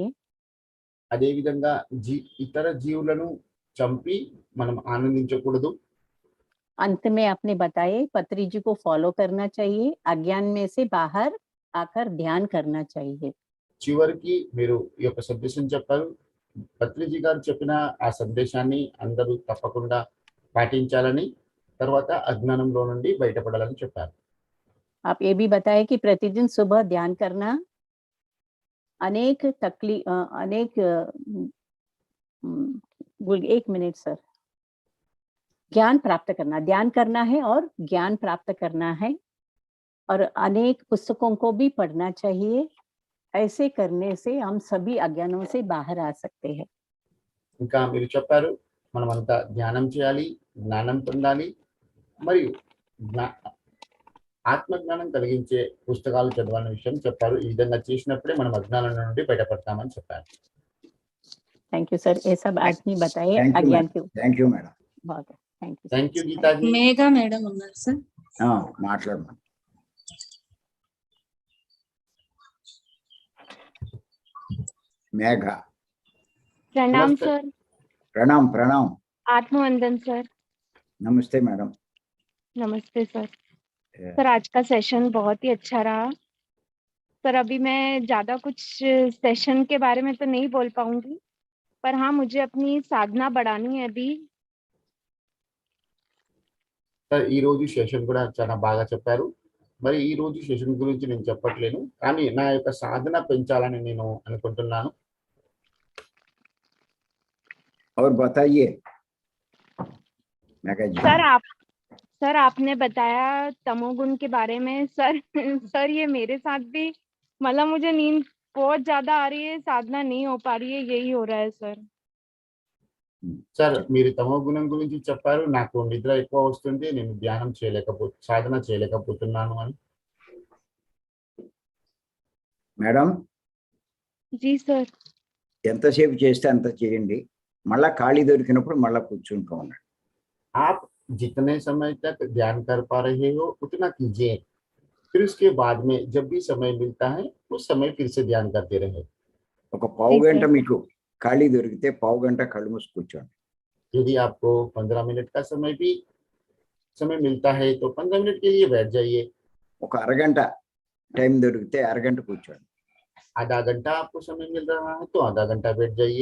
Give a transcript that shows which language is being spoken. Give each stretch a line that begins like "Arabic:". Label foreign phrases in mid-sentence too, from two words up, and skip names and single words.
Telugu: అదే విధంగా ఇతర జీవులను చంపి మనం ఆనందించకూడదు.
Hindi: अंत में आपने बताए पत्री जी को फॉलो करना चाहिए, अज्ञान में से बाहर आकर ध्यान करना चाहिए।
Telugu: చివరికి మీరు ఈ యొక్క సందేశం చెప్పారు. పత్రిజీ గారు చెప్పిన ఆ సందేశాన్ని అందరూ తప్పకుండా పాటించాలని, తర్వాత అజ్ఞానంలో నుండి బయటపడాలని చెప్పారు.
Hindi: आप ये भी बताएं कि प्रतिदिन सुबह ध्यान करना अनेक एक मिनट सर, ज्ञान प्राप्त करना, ध्यान करना है और ज्ञान प्राप्त करना है और अनेक पुस्तकों को भी पढ़ना चाहिए। ऐसे करने से हम सभी अज्ञानों से बाहर आ सकते हैं।
Telugu: ఇంకా మీరు చెప్పారు మనమంతా ధ్యానం చేయాలి, జ్ఞానం పొందాలి మరియు ఆత్మజ్ఞానం కలిగించే పుస్తకాలు చదవాలనే విషయం చెప్పారు. ఈ విధంగా చేసినప్పుడే మనం అజ్ఞానం నుండి బయటపడతామని చెప్పారు.
English: thank you sir,
Hindi: ये सब आज नहीं बताए
English: thank you
Hindi: अज्ञान
Telugu: మేడం,
Hindi: के
English: thank you madam.
Hindi: बहुत है।
English: thank you thank you గీతాజీ.
Telugu: మేఘా మేడం ఉన్నారు సార్. మాట్లాడమా. మేఘ.
Hindi: प्रणाम नमस्ते। सर।
Telugu: ప్రణాం ప్రణాం.
Hindi: आत्मवंदन सर।
Telugu: నమస్తే మేడం.
Hindi: नमस्ते सर। सर आज का सेशन बहुत ही अच्छा रहा। सर अभी मैं ज्यादा कुछ सेशन के बारे में तो नहीं बोल पाऊंगी, पर हाँ मुझे अपनी साधना बढ़ानी है अभी।
Telugu: సార్ ఈ రోజు సెషన్ కూడా చాలా బాగా చెప్పారు. మరి ఈ రోజు సెషన్ గురించి నేను చెప్పట్లేను, కానీ నా యొక్క సాధన పెంచాలని నేను అనుకుంటున్నాను.
Hindi: और बताइए मेघा जी. सर आपने बताया तमोगुण के बारे में। सर ये मेरे साथ भी मतलब मुझे नींद बहुत ज्यादा आ रही है, साधना नहीं हो पा रही है, यही हो रहा है सर।
Telugu: సార్ మీరు తమో గుణం గురించి చెప్పారు, నాకు నిద్ర ఎక్కువ వస్తుంది, నేను ధ్యానం సాధన చేయలేకపోతున్నాను అని. మేడం
Hindi: जी सर।
Telugu: ఎంతసేపు చేస్తే అంత చేయండి, మళ్ళా ఖాళీ దొరికినప్పుడు మళ్ళా కూర్చుంటూ ఉండండి.
Hindi: आप जितने समय तक ध्यान कर पा रहे हो उतना कीजिए, फिर उसके बाद में जब भी समय मिलता है उस समय फिर से ध्यान करते रहे.
Telugu: ఒక పావు
Hindi: ठीक है।
Telugu: గంట మీకు ఖాళీ దొరికితే పావు గంట కళ్ళు మూసి కూర్చోండి.
Hindi: यदि आपको 15 मिनट का समय मिलता है तो 15 मिनट के लिए बैठ जाइए.
Telugu: ఒక అరగంట టైం దొరికితే అరగంట కూర్చోండి.
Hindi: आधा घंटा आपको समय मिल रहा है तो आधा घंटा बैठ जाइए.